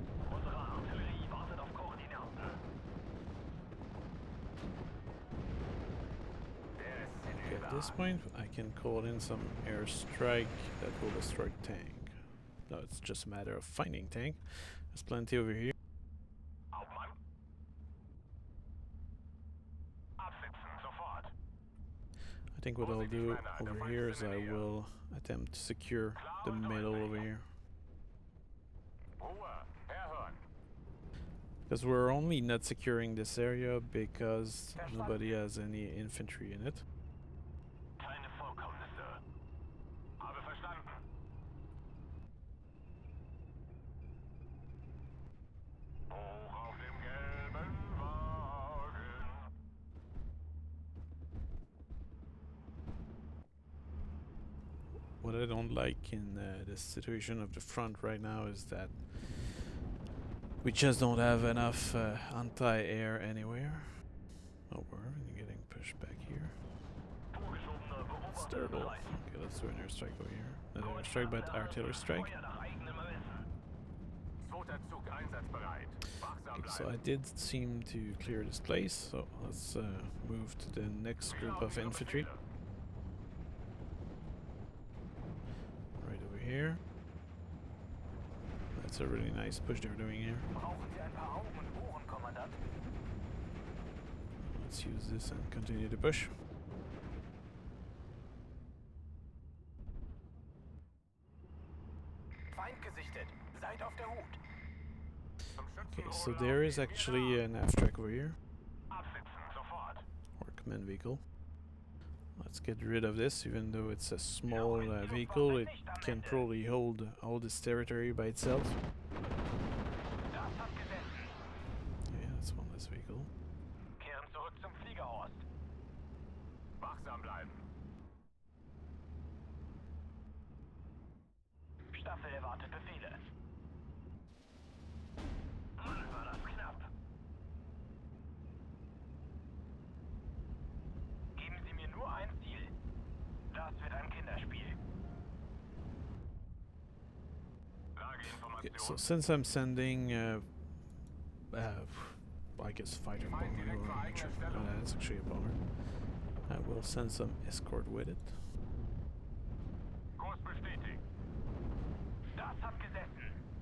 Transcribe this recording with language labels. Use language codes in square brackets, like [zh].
[de] Unsere Artillerie wartet auf Koordinaten. [en] Okay, at this point, I can call in some airstrike that will destroy tank. No, it's just a matter of finding tank. There's plenty over here. [de] Hauptmann. Absetzen, sofort. [en] I think what I'll do over here is I will attempt to secure the middle over here. [de] Ruhe. Herhören. [en] Because we're only not securing this area because nobody has any infantry in it. [de] Keine Vorkommnisse. Habe verstanden. Hoch auf dem gelben Wagen. [en] What I don't like in the situation of the front right now is that we just don't have enough anti-air anywhere. Oh, we're getting pushed back here. [de] Vorgeschobener [en] It's [de] Beobachter [en] terrible. [de] bereit. [en] Okay, let's do an airstrike over here. An airstrike, but artillery strike. [de] Feuer nach eigenem Ermessen. Zweiter Zug einsatzbereit. Wachsam [en] Okay, so [de] bleiben. [en] I did seem to clear this place, so let's move to the next group of infantry. Right over here. Let's It's a really nice push they're doing here. [de] Brauchen Sie ein paar Augen und Ohren, Kommandant? [en] Let's use this and continue to push. [de] Feind gesichtet. Seid auf der Hut. [en] Okay, so there is actually an aft-track over here. [de] Absitzen, sofort. [en] Or command vehicle. Let's get rid of this, even though it's a small vehicle, it can probably hold all this territory by itself. [de] Das hat gesessen. [en] Yeah, that's one less vehicle. [de] Kehren zurück zum Fliegerhorst. Wachsam bleiben. Staffel erwartet Befehle. Mann, war das knapp. Geben Sie mir nur ein Ziel. Das wird ein Kinderspiel. [en] Okay, so since I'm sending, I guess fighter bomber, that's actually a bomber. I will send some escort with it. Kurs bestätigt. Das hat gesessen.